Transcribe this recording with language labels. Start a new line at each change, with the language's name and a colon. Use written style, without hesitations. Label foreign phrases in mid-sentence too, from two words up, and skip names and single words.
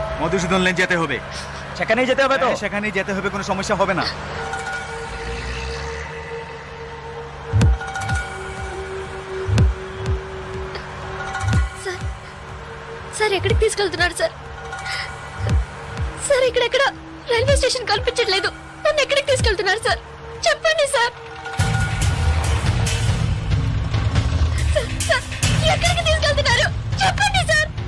Bangla: মধুসূদন লেন যেতে হবে। সেখানেই যেতে হবে তো? সেখানেই যেতে হবে, কোনো সমস্যা হবে না।
Telugu: సార్ ఎక్కడికి తీసుకెళ్తున్నారు సార్? సార్ ఇక్కడెక్కడ రైల్వే స్టేషన్ కనిపించట్లేదు. నన్ను ఎక్కడికి తీసుకెళ్తున్నారు సార్? చెప్పండి సార్. ఎక్కడికి తీసుకెళ్తున్నారు చెప్పండి సార్.